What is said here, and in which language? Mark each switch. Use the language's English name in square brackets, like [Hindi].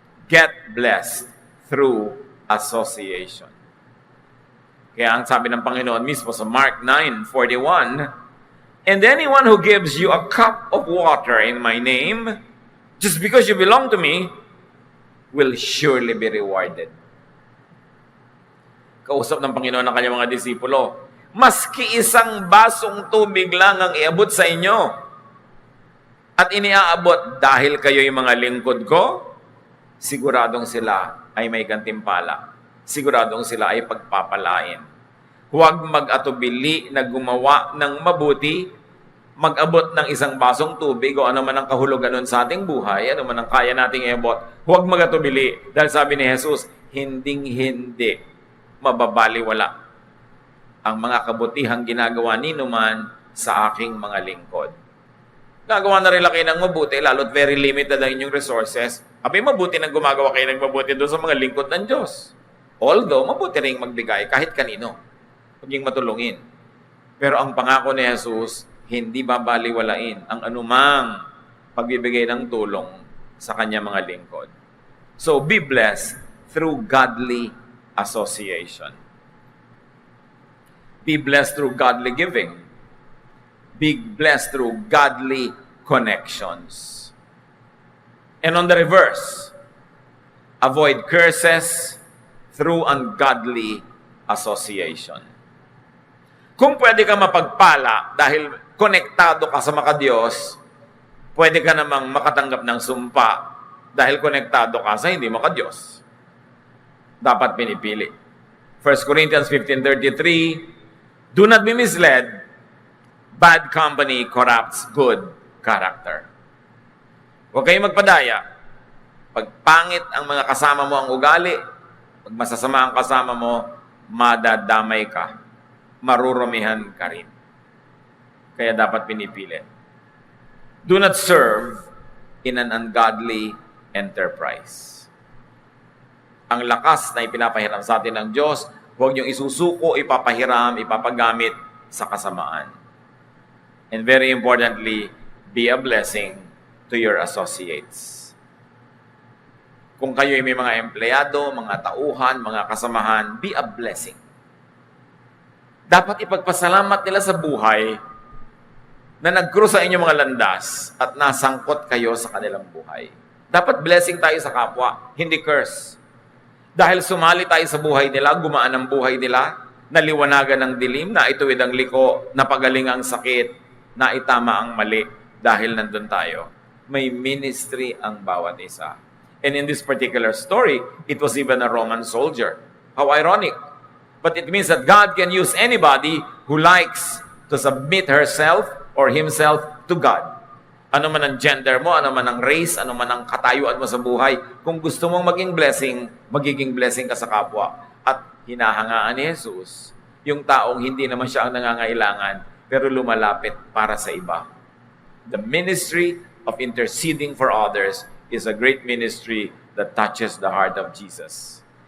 [English] Get blessed through association. [Filipino] Kaya ang sabi ng Panginoon mismo sa Mark 9:41, [English] "And anyone who gives you a cup of water in my name, just because you belong to me, will surely be rewarded." [Filipino] Kausap ng Panginoon ng kanyang mga disipulo, maski isang basong tubig lang ang iabot sa inyo, at iniaabot dahil kayo'y mga lingkod ko, siguradong sila ay may gantimpala. Siguradong sila ay pagpapalain. Huwag mag-atubili na gumawa ng mabuti, mag-abot ng isang basong tubig o ano man ang kahulugan nun sa ating buhay, ano man ang kaya nating iabot. Huwag mag-atubili. Dahil sabi ni Jesus, hinding-hindi mababaliwala ang mga kabutihang ginagawa ni numan sa aking mga lingkod. Gagawa na rin kayo ng mabuti, lalo't [English] very limited [Filipino] ang inyong resources. Abay, mabuti nang gumagawa kayo ng mabuti doon sa mga lingkod ng Diyos. Although, mabuti rin magbigay kahit kanino. Huwag niyong matulungin. Pero ang pangako ni Jesus, hindi babaliwalain ang anumang pagbibigay ng tulong sa kanya mga lingkod. [English] So, be blessed through godly association. Be blessed through godly giving. Be blessed through godly connections. And on the reverse, avoid curses through ungodly association. [Filipino] Kung pwede ka mapagpala dahil konektado ka sa makadiyos, pwede ka namang makatanggap ng sumpa dahil konektado ka sa hindi makadiyos. Dapat pinipili. [English] 1 Corinthians 15:33, "Do not be misled. Bad company corrupts good character." [Filipino] Huwag kayong magpadaya. Pag pangit ang mga kasama mo ang ugali, pag masasama ang kasama mo, madadamay ka. Marurumihan ka rin. Kaya dapat pinipili. [English] Do not serve in an ungodly enterprise. [Filipino] Ang lakas na ipinapahiram sa atin ng Diyos, huwag niyong isusuko, ipapahiram, ipapagamit sa kasamaan. [English] And very importantly, be a blessing to your associates. [Filipino] Kung kayo ay may mga empleyado, mga tauhan, mga kasamahan, [English] be a blessing. [Filipino] Dapat ipagpasalamat nila sa buhay na nag-cross sa inyong mga landas at nasangkot kayo sa kanilang buhay. Dapat blessing tayo sa kapwa, hindi curse. Dahil sumali tayo sa buhay nila, gumaan ang buhay nila, naliwanagan ng dilim, naituwid ang liko, napagaling ang sakit, naitama ang mali dahil nandun tayo. May ministry ang bawat isa. [English] And in this particular story, it was even a Roman soldier. How ironic. But it means that God can use anybody who likes to submit herself or himself to God. [Filipino] Ano man ang gender mo, ano man ang race, ano man ang katayuan mo sa buhay, kung gusto mong magiging blessing ka sa kapwa. At hinahangaan ni Jesus, yung taong hindi naman siya ang nangangailangan, pero lumalapit para sa iba. [English] The ministry of interceding for others is a great ministry that touches the heart of Jesus.